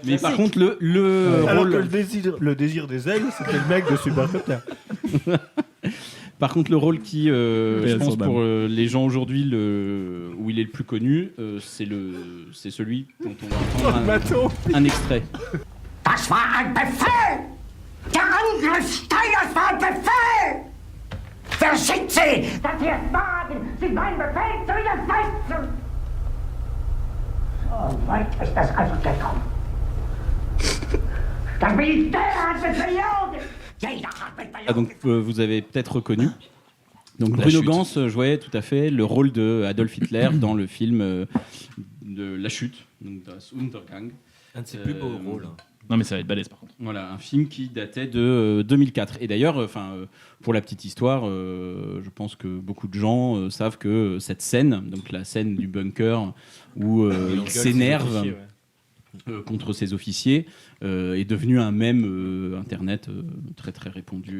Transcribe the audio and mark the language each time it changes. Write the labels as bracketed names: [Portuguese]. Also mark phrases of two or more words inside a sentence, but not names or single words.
[French] Mais par contre, le alors rôle... que le désir des ailes, c'était le mec de Supercopter. Par contre, le rôle qui, je pense, pour les gens aujourd'hui, où il est le plus connu, c'est celui dont on va entendre un extrait. [German] Das war ein Befehl! Der Angriffsstein, das war ein Befehl! Wer schickt Sie? Dass Sie es wagen, sich meinen Befehl zu widersetzen! So weit ist das also gekommen. Das Militär hat Befehle! Jeder hat Befehle! [French] Ah, donc, vous avez peut-être reconnu. Donc, Bruno Ganz jouait tout à fait le rôle de Adolf Hitler dans le film de La Chute, donc [German] Das Untergang. [French] Un de ses plus beaux rôles. Non mais ça va être balèze par contre. Voilà, un film qui datait de 2004. Et d'ailleurs, pour la petite histoire, je pense que beaucoup de gens savent que cette scène, donc la scène du bunker où il s'énerve contre ses officiers, est devenue un mème internet très très répandu.